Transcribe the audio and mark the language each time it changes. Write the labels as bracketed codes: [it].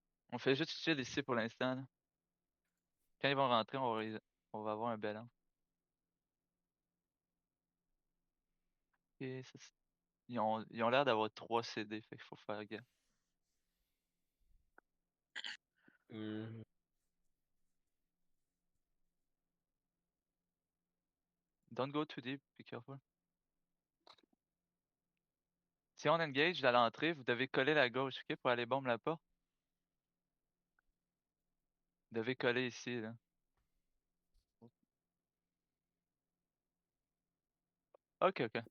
[fr] On fait juste chill ici pour l'instant. Là. Quand ils vont rentrer, on va avoir un bel an. Et ça, ils ont l'air d'avoir 3 CD, fait qu'il faut faire gaffe. [en] Don't go too deep, be careful. [fr] Si on engage à l'entrée, vous devez coller la gauche, ok, pour aller bomber la porte. Vous devez coller ici, là. Ok.